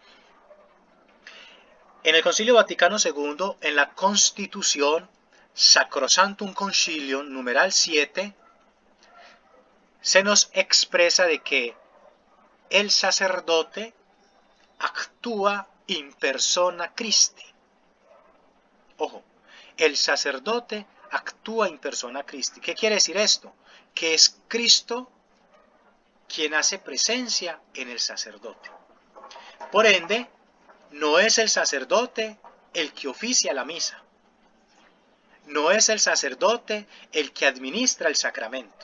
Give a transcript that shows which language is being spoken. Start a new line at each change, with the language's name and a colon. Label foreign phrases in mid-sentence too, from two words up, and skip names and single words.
Spanish: En el Concilio Vaticano II, en la Constitución Sacrosanctum Concilium, numeral 7, se nos expresa de que el sacerdote actúa
Latin: in persona Christi.
Spanish: Ojo, el sacerdote actúa
Latin: in persona Christi.
Spanish: ¿Qué quiere decir esto? Que es Cristo quien hace presencia en el sacerdote. Por ende, no es el sacerdote el que oficia la misa. No es el sacerdote el que administra el sacramento.